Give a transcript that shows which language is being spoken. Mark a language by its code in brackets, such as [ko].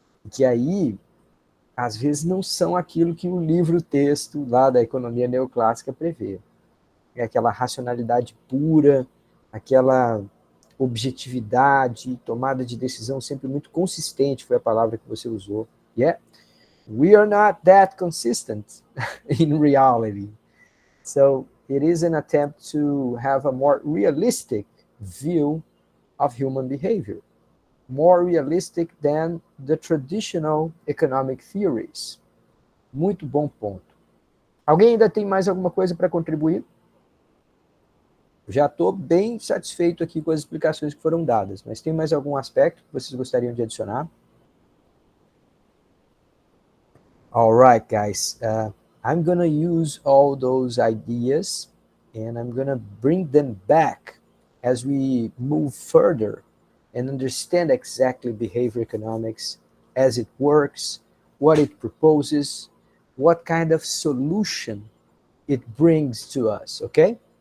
[pt] Que aí, às vezes, não são aquilo que o livro-texto lá da economia neoclássica prevê. É aquela racionalidade pura, aquela objetividade, tomada de decisão sempre muito consistente, foi a palavra que você usou. [en] Yeah, we are not that consistent in reality. So it is an attempt to have a more realistic view of human behavior, more realistic than the traditional economic theories. [pt] Muito bom ponto. Alguém ainda tem mais alguma coisa para contribuir? Já estou bem satisfeito aqui com as explicações que foram dadas, mas tem mais algum aspecto que vocês gostariam de adicionar? [en] All right, guys. I'm going to use all those ideas and I'm going to bring them back as we move further and understand exactly behavior economics as it works, what it proposes, what kind of solution it brings to us, okay?